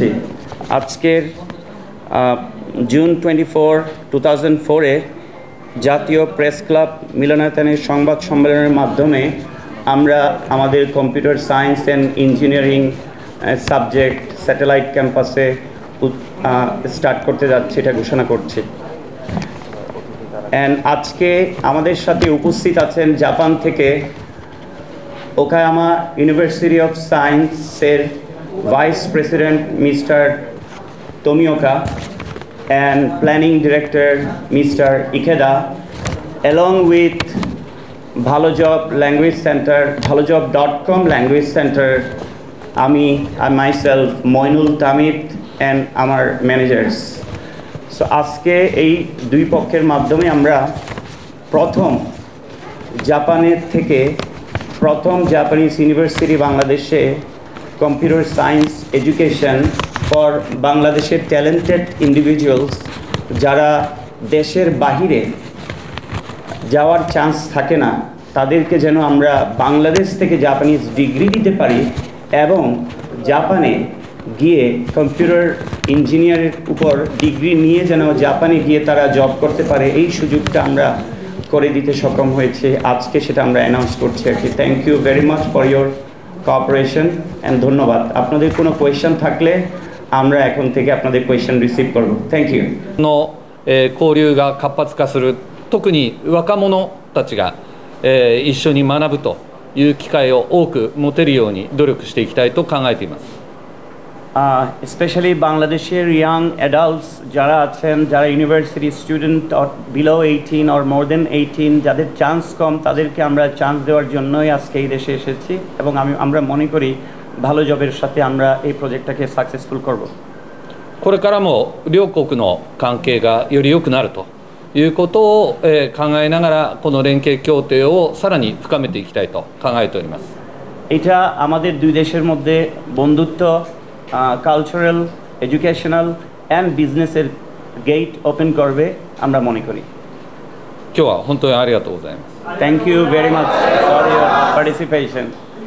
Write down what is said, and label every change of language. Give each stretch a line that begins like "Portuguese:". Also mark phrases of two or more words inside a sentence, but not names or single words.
Bangla: আজকের জুন 24, 2004-এ জাতীয় প্রেস ক্লাব মিলনায়তনের সংবাদ সম্মেলনের মাধ্যমে আমরা আমাদের
English: computer science and engineering subject satellite
Bangla: ক্যাম্পাসে স্টার্ট করতে যাচ্ছি, এটা ঘোষণা করছি। অ্যান্ড আজকে আমাদের সাথে উপস্থিত আছেন জাপান থেকে ওকায়ামা ইউনিভার্সিটি অফ সায়েন্সের
English: vice president mister
Bangla: তোমিওকা
English: and planning director Mr. Ikeda, along with Bhalojob Language Center, Bhalojob.com Language Center, I myself, Moinul Tamit, and our managers.
Bangla: So আজকে এই দুই পক্ষের মাধ্যমে আমরা প্রথম জাপানের থেকে প্রথম জাপানিজ ইউনিভার্সিটি বাংলাদেশে
English: computer science education for
Bangla: বাংলাদেশের
English: talented individuals
Bangla: যারা দেশের বাহিরে যাওয়ার চান্স থাকে না, তাদেরকে যেন আমরা বাংলাদেশ থেকে
English: Japanese degree
Bangla: দিতে পারি এবং জাপানে গিয়ে কম্পিউটার ইঞ্জিনিয়ারের উপর ডিগ্রি নিয়ে যেন জাপানে গিয়ে তারা জব করতে পারে, এই সুযোগটা আমরা করে দিতে সক্ষম হয়েছে। আজকে সেটা আমরা অ্যানাউন্স করছি আর কি।
English: thank you very much for your cooperation and ধন্যবাদ।
Bangla: আপনাদের কোনো কোয়েশ্চেন থাকলে আমরা এখন থেকে আপনাদের কোয়েশ্চেন রিসিভ করব।
English: thank you.
Japanese: 交流が活発化する、特に若者たちが一緒に学ぶという機会を多く持てるように努力していきたいと考えています。
Bangla: স্পেশালি বাংলাদেশের
English: young adults
Bangla: যারা আছেন, যারা
English: university student below 18 or more than 18,
Bangla: যাদের চান্স কম, তাদেরকে আমরা চান্স দেওয়ার জন্যই আজকে এই দেশে এসেছি এবং আমরা মনে করি ভালো জবের সাথে আমরা এই প্রজেক্টটাকে সাকসেসফুল করব।
Japanese: これからも両国の関係がより良くなるということを考えながらこの連携協定をさらに深めていきたいと考えております。
Bangla: এটা আমাদের দুই দেশের মধ্যে বন্ধুত্ব,
English: cultural, educational and business gate open
Bangla: করবে আমরা মনে করি।
Japanese: 今日は本当にありがとうございます。
English: Thank you very much for your participation.